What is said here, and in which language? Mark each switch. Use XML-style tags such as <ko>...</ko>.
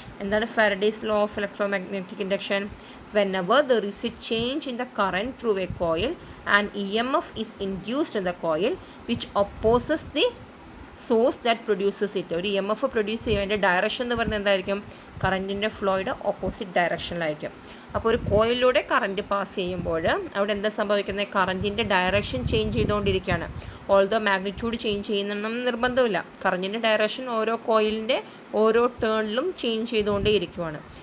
<ml>എന്താണ് Faraday's law of electromagnetic induction?</ml> <en>Whenever there is a change in the current through a coil, an EMF is induced in the coil which opposes the source that produces it.</en> <ml>ഒരു EMF produce ചെയ്യുക, അതിൻ്റെ direction എന്ന് പറയുന്നത് എന്തായിരിക്കും? കറൻറ്റിൻ്റെ ഫ്ലോയുടെ opposite ഡയറക്ഷനിലായിരിക്കും. അപ്പോൾ ഒരു കോയിലിലൂടെ current pass ചെയ്യുമ്പോൾ അവിടെ എന്താ സംഭവിക്കുന്നത്? കറൻറ്റിൻ്റെ ഡയറക്ഷൻ ചേഞ്ച് ചെയ്തുകൊണ്ടിരിക്കുകയാണ്. ഓൾദോ മാഗ്നിറ്റ്യൂഡ് ചേഞ്ച് ചെയ്യുന്നതെന്ന് നിർബന്ധമില്ല. കറൻറ്റിൻ്റെ ഡയറക്ഷൻ ഓരോ കോയിലിൻ്റെ ഓരോ ടേണിലും ചേഞ്ച് ചെയ്തുകൊണ്ടേ ഇരിക്കുവാണ്.</ml>